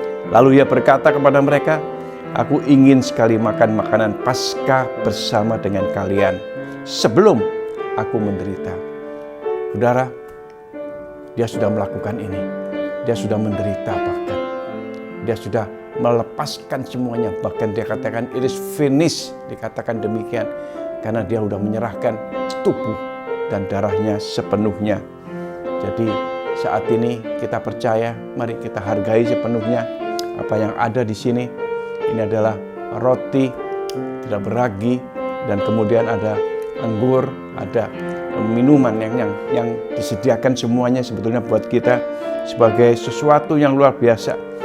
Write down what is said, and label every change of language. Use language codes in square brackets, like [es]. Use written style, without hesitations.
[id] Lalu Ia berkata kepada mereka, "Aku ingin sekali makan makanan Paskah bersama dengan kalian sebelum aku menderita." Saudara, Dia sudah melakukan ini. Dia sudah menderita bahkan. Dia sudah melepaskan semuanya. Bahkan Dia katakan, [en] "It is finished." [id] Dikatakan demikian. Karena Dia sudah menyerahkan tubuh dan darahnya sepenuhnya. Jadi saat ini kita percaya, mari kita hargai sepenuhnya apa yang ada di sini. Ini adalah roti tidak beragi dan kemudian ada anggur, ada minuman yang disediakan semuanya sebetulnya buat kita sebagai sesuatu yang luar biasa.